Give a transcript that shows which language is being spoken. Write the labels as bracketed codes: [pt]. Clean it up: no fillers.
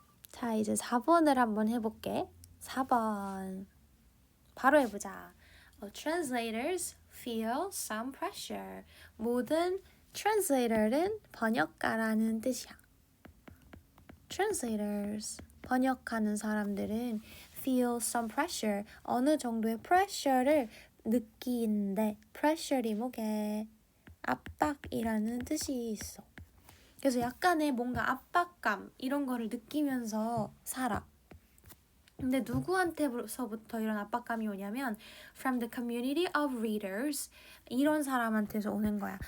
[ko] 자, 이제 4번을 한번 해볼게. 4번. 바로 해보자. [en] Translators feel some pressure. [ko] 모든 translator는 번역가라는 뜻이야. [en] Translators, [ko] 번역하는 사람들은 [en] feel some pressure. [ko] 어느 정도의 pressure를 느끼는데 pressure이 뭐게? 압박이라는 뜻이 있어. 그래서 약간의 뭔가 압박감 이런 거를 느끼면서 살아. 근데 누구한테서부터 이런 압박감이 오냐면 [en] from the community of readers, [ko] 이런 사람한테서 오는 거야.